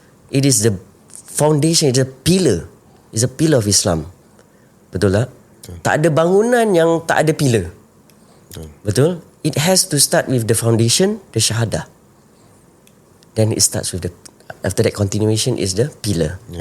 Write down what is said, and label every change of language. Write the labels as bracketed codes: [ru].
[en] It is the foundation, it's a pillar. It's a pillar of Islam. [ms] Betul tak? Tak ada bangunan yang tak ada pillar. Betul? [en] It has to start with the foundation, the syahadah. Then it starts with the, after that continuation is the pillar.